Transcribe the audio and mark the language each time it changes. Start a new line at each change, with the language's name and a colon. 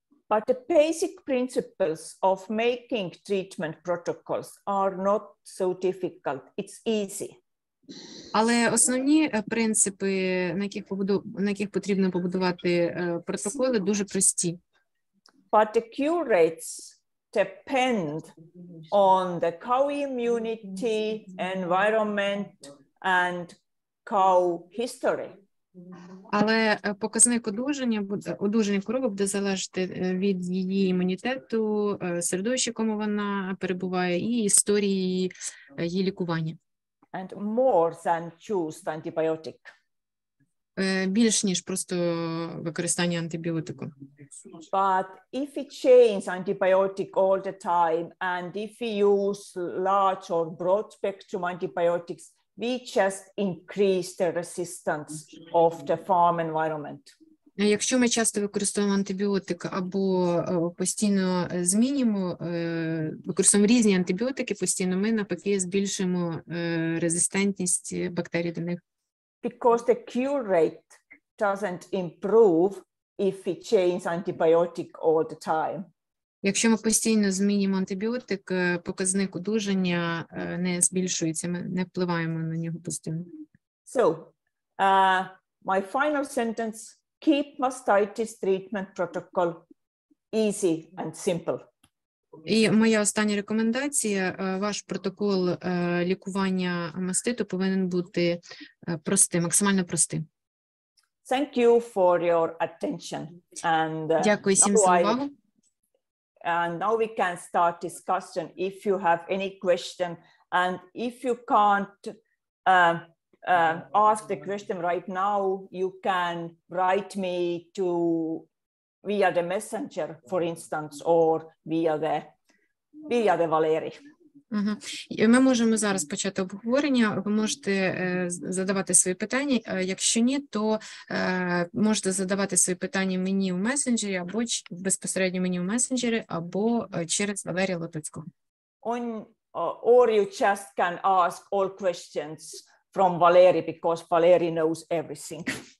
English: But the basic principles of making treatment protocols are not so difficult. It's easy.
Ukrainian: Але основні принципи, на яких потрібно побудувати протоколи, дуже прості.
English: But the cure rates depend on the cow immunity, environment, and cow history.
Ukrainian: Але показник одужання корови буде залежати від її імунітету, середовища, в якому вона перебуває, і історії її лікування.
English: And more than just antibiotic.
Ukrainian: Більш ніж просто використання антибіотику.
English: But if we change antibiotic all the time, and if we use large or broad spectrum antibiotics, we just increase the resistance of the farm environment.
Ukrainian: Якщо ми часто використовуємо антибіотик або постійно змінюємо, використовуємо різні антибіотики постійно, ми навпаки збільшуємо резистентність бактерій до них.
English: Because the cure rate doesn't improve if we change antibiotic all the time.
Ukrainian: Якщо ми постійно змінюємо антибіотик, показник одужання не збільшується, ми не впливаємо на нього постійно.
English: So, my final sentence, keep mastitis treatment protocol easy and simple.
Ukrainian: І моя остання рекомендація, ваш протокол лікування маститу повинен бути простим, максимально простим.
English: Thank you for your attention. And,
Ukrainian: дякую всім за увагу.
English: And now we can start discussion if you have any question And if you can't ask the question right now, you can write me via the messenger, for instance, or via the Valery.
Ukrainian: Ми можемо зараз почати обговорення. Ви можете задавати свої питання. Якщо ні, то можете задавати свої питання мені у месенджері, або безпосередньо мені у месенджері, або через Валерія Лотоцького.
English: Or you just can ask all questions from Valery, because Valery knows everything.